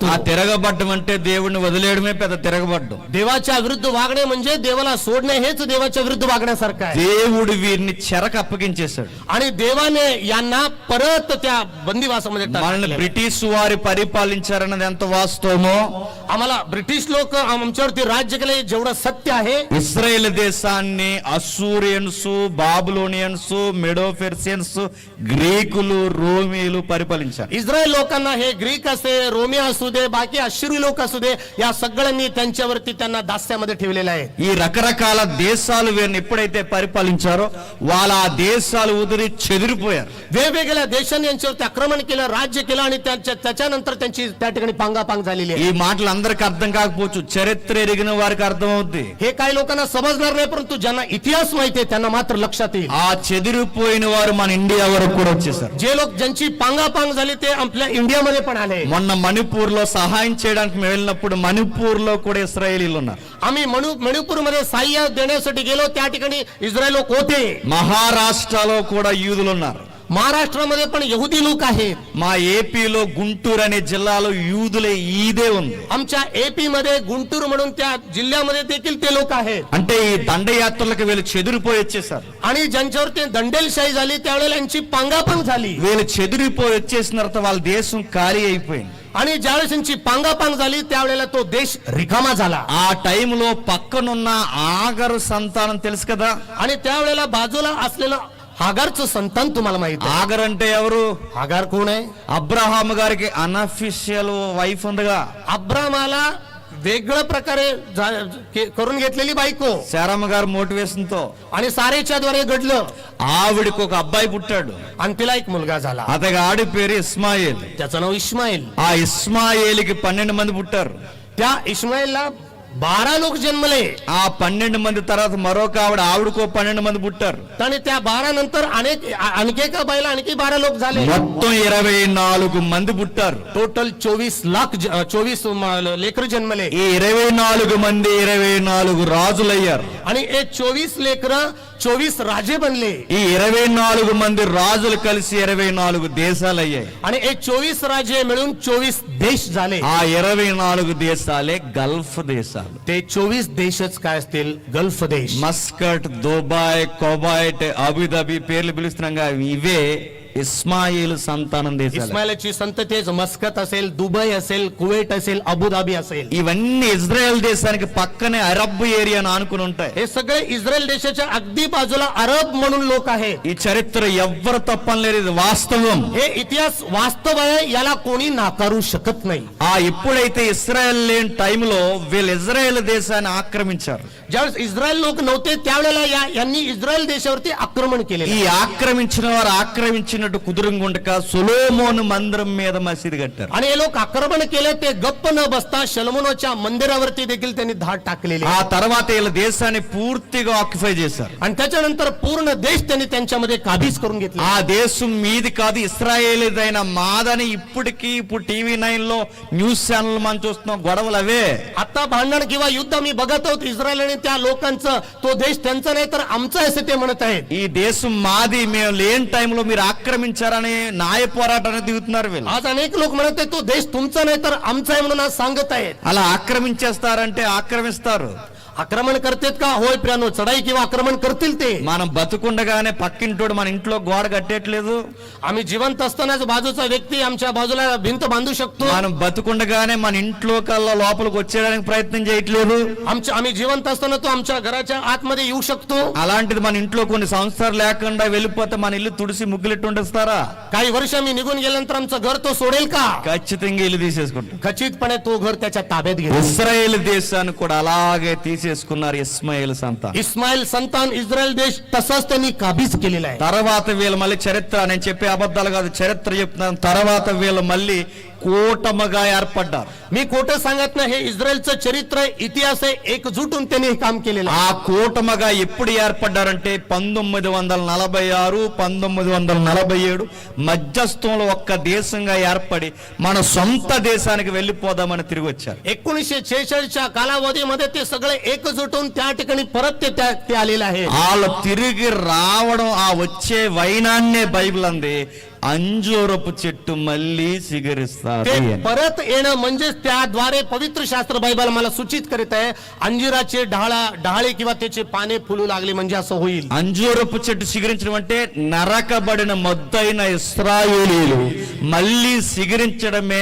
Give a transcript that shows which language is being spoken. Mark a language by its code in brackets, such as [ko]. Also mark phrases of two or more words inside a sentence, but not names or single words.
[te] ఆ తిరగబడ్డం అంటే దేవుడిని వదిలేయడమే పెద్ద తిరగబడ్డం. [mr] देवाच्या विरुद्ध वागणे म्हणजे देवाला सोडणे हेच देवाच्या विरुद्ध वागण्यासारखं आहे. [te] దేవుడు వీరిని చెరకు అప్పగించేశాడు. [mr] आणि देवाने यांना परत त्या बंदिवासामध्ये [te] మనల్ని [mr] टाकले. [te] బ్రిటిష్ వారి పరిపాలించారన్నది ఎంత వాస్తవమో [mr] आम्हाला ब्रिटिश लोक आमच्यावरती राज्य केले जेवढं सत्य आहे. [te] ఇస్రాయేల్ దేశాన్ని అస్సూరియన్స్, బాబులోనియన్స్, మెడోఫెర్సియన్స్, గ్రీకులు, రోమీలు పరిపాలించారు. [mr] इस्रायल लोकांना हे ग्रीक असू दे, रोमी असू दे, बाकी अश्शूरी लोक असू दे, या सगळ्यांनी त्यांच्यावरती त्यांना दास्यामध्ये ठेवलेलं आहे. [te] ఈ రకరకాల దేశాలు వీరిని ఎప్పుడైతే పరిపాలించారో వాళ్ళ ఆ దేశాలు ఉదిరి చెదిరిపోయారు. [mr] वेगवेगळ्या देशांनी यांच्यावरती आक्रमण केलं, राज्य केलं आणि त्याच्यानंतर त्यांची त्या ठिकाणी पांगापांग झालेली आहे. [te] ఈ మాటలు అందరికి అర్థం కాకపోవచ్చు, చరిత్ర ఎరిగిన వారికి అర్థం అవుద్ది. [mr] हे काही लोकांना समजणार नाही, परंतु ज्यांना इतिहास माहिती आहे त्यांना मात्र लक्षात येईल. [te] ఆ చెదిరిపోయిన వారు మన ఇండియా వరకు కూడా వచ్చేసారు. [mr] जे लोक ज्यांची पांगापांग झाली ते आपल्या इंडियामध्ये पण आले. [te] మొన్న మణిపూర్ లో సహాయం చేయడానికి మేము వెళ్ళినప్పుడు మణిపూర్ లో కూడా ఇశ్రాయేలీలు ఉన్నారు. [mr] आम्ही मणिपूरमध्ये सहाय्य देण्यासाठी गेलो, त्या ठिकाणी इस्रायल लोक होते. [te] మహారాష్ట్రలో కూడా యూదులు ఉన్నారు. [mr] महाराष्ट्रामध्ये पण यहुदी लोक आहेत. [te] మా ఏపీలో గుంటూరు అనే జిల్లాలో యూదులే ఈదే ఉంది. [mr] आमच्या एपी मध्ये गुंटूर म्हणून त्या जिल्ह्यामध्ये देखील ते लोक आहेत. [te] అంటే ఈ దండయాత్రలకు వీళ్ళు చెదిరిపోయి వచ్చేసారు. [mr] आणि ज्यांच्यावरती दंडेलशाही झाली त्यावेळेला यांची पांगापांग झाली. [te] వీళ్ళు చెదిరిపోయి వచ్చేసిన తర్వాత వాళ్ళ దేశం ఖాళీ అయిపోయింది. [mr] आणि ज्यावेळेस यांची पांगापांग झाली त्यावेळेला तो देश रिकामा झाला. [te] ఆ టైంలో పక్కనున్న ఆగరు సంతానం తెలుసు కదా. [mr] आणि त्यावेळेला बाजूला असलेलं हागारचं संतान तुम्हाला माहित आहे. [te] ఆగర్ అంటే ఎవరు? [mr] हागार कोण आहे? [te] అబ్రహాం గారికి [en] unofficial wife [te] ఉందిగా. [mr] अब्रामाला वेगळ्या प्रकारे करून घेतलेली बायको, [te] శారమ్మ గారు మోటివేషన్ తో [mr] आणि सारेच्या द्वारे घडलं [te] ఆవిడకు ఒక అబ్బాయి పుట్టాడు. [mr] आणि तिला एक मुलगा झाला. [te] అతని ఆడి పేరు ఇస్మాయిల్. [mr] त्याचं नाव इस्माईल. [te] ఆ ఇస్మాయిల్కి 12 మంది పుట్టారు. [mr] त्या इस्माईलला 12 लोक जन्मले. [te] ఆ 12 మంది తర్వాత మరొక ఆవిడకో 12 మంది పుట్టారు. [mr] आणि त्या 12 नंतर आणखी एका बाईला आणखी 12 लोक झाले. [te] మొత్తం 24 మంది పుట్టారు. [mr] टोटल 24 लेकर जन्मले. [te] ఈ 24 మంది 24 రాజులయ్యారు. [mr] आणि हे 24 लेकर 24 राजे बनले. [te] ఈ 24 మంది రాజులు కలిసి 24 దేశాలు అయ్యాయి. [mr] आणि हे 24 राजे मिळून 24 देश झाले. [te] ఆ 24 దేశాలే గల్ఫ్ దేశాలు. [mr] ते 24 देशच काय असतील? गल्फ देश. [te] మస్కట్, దుబాయ్, కువైట్, అబుదాబి పేర్లు పిలుస్తున్నాగా ఇవే ఇస్మాయిల్ సంతానం దేశాలు. [mr] इस्माइलाची संतती मस्कत असेल, दुबई असेल, कुवेट असेल, अबुधाबी असेल, [te] ఇవన్నీ ఇజ్రాయెల్ దేశానికి పక్కనే అరబ్ ఏరియాను ఆనుకుని ఉంటాయి. [mr] हे सगळे इस्रायल देशाच्या अगदी बाजूला अरब म्हणून लोक आहेत. [te] ఈ చరిత్ర ఎవ్వరు తప్పనలేరు, ఇది వాస్తవం. [mr] हे इतिहास वास्तव आहे, याला कोणी नाकारू शकत नाही. [te] ఎప్పుడైతే ఇస్రాయెల్ లేని టైంలో వీళ్ళు ఇజ్రాయెల్ దేశాన్ని ఆక్రమించారు. [mr] ज्यावेळेस इस्रायल लोक नव्हते त्यावेळेला यांनी इस्रायल देशावरती आक्रमण केले. [te] ఈ ఆక్రమించిన వారు ఆక్రమించినట్టు కుదురుగుండక సొలొమోను మందిరం మీద మసీదు కట్టారు. [mr] आणि हे लोक आक्रमण केले, ते गप्प न बसता शलोमोनच्या मंदिरावरती देखील त्यांनी धाड टाकलेली. [te] ఆ తర్వాత వీళ్ళ దేశాన్ని పూర్తిగా ఆక్యుపై చేశారు. [mr] आणि त्याच्यानंतर पूर्ण देश त्यांनी त्यांच्यामध्ये काबीज करून घेतला. [te] ఆ దేశం మీది కాదు, ఇస్రాయేలీదైన మాదని ఇప్పుడు TV9 లో [en] news channel [te] మనం చూస్తున్నాం. గొడవలు అవే. [mr] आता भांडण किंवा युद्ध मी बघत आहोत इस्रायल आणि त्या लोकांचं, तो देश त्यांचा नाही तर आमचा आहे ते म्हणत आहेत. [te] ఈ దేశం మాది, మేము లేని టైంలో మీరు ఆక్రమించారని న్యాయ పోరాటానికి దిగుతున్నారు వీళ్ళు. [mr] आज अनेक लोक म्हणत आहेत तो देश तुमचा नाही तर आमचा आहे म्हणून आज सांगत आहेत. [te] అలా ఆక్రమించేస్తారంటే ఆక్రమిస్తారు. [mr] आक्रमण करतेत का? होय प्रियानो, चढाई किंवा आक्रमण करतील ते. [te] మనం బతుకుండగానే పక్కింటోడు మన ఇంట్లో గోడ కట్టేట్లేదు. [mr] आम्ही जिवंत असतानाच बाजूचा व्यक्ती आमच्या बाजूला भिंत बांधू शकतो. [te] మనం బతుకుండగానే మన ఇంట్లో కల్లా లోపలికి వచ్చేయడానికి ప్రయత్నం చేయట్లేదు. [mr] आम्ही जिवंत असताना तो आमच्या घराच्या आतमध्ये येऊ शकतो. [te] అలాంటిది మన ఇంట్లో కొన్ని సంవత్సరాలు లేకుండా వెళ్ళిపోతే మన ఇల్లు తుడిసి ముగ్గులెట్టు ఉండేస్తారా? [mr] काही वर्ष मी निघून गेल्यानंतर आमचं घर तो सोडेल का? [te] ఖచ్చితంగా ఇల్లు తీసేసుకుంటాం. [mr] खचितपणे तो घर त्याच्या ताब्यात घेईल. [te] ఇశ్రాయేల్ దేశాన్ని కూడా అలాగే తీసేసుకున్నారు ఇస్మాయిల్ సంతానం. [mr] इस्माईल संतान इस्रायल देश तसाच त्यांनी काबीज केलेला आहे. [te] తర్వాత వీళ్ళు మళ్ళీ చరిత్ర, నేను చెప్పే అబద్ధాలు కాదు, చరిత్ర చెప్తున్నాను. తర్వాత వీళ్ళు మళ్ళీ కూటమిగా ఏర్పడ్డారు. [mr] मी खोटं सांगत नाही, हे इस्रायलचं चरित्र आहे, इतिहास आहे, एकजूटून त्यांनी हे काम केलेलं आहे. [te] ఆ కూటమిగా ఎప్పుడు ఏర్పడ్డారంటే 1946 1947 మధ్యస్థంలో ఒక్క దేశంగా ఏర్పడి మన సొంత దేశానికి వెళ్ళిపోదామని తిరిగి వచ్చారు. [mr] 1946च्या कालावधीमध्ये ते सगळे एकजूट होऊन त्या ठिकाणी परत ते आलेले आहे. [te] వాళ్ళు తిరిగి రావడం, ఆ వచ్చే వైనాన్నే బైబిల్ అంది అంజూరపు చెట్టు మళ్ళీ సిగరిస్తారు. [mr] ते परत येणं म्हणजेच त्याद्वारे पवित्र शास्त्र बायबल मला सूचित करीत आहे, अंजिराचे डहाळे किंवा त्याचे पाने फुलू लागले म्हणजे असं होईल. [te] అంజూరపు చెట్టు సిగరించడం అంటే నరకబడిన మొద్దైన ఇశ్రాయేలీలు మళ్ళీ సిగరించడమే.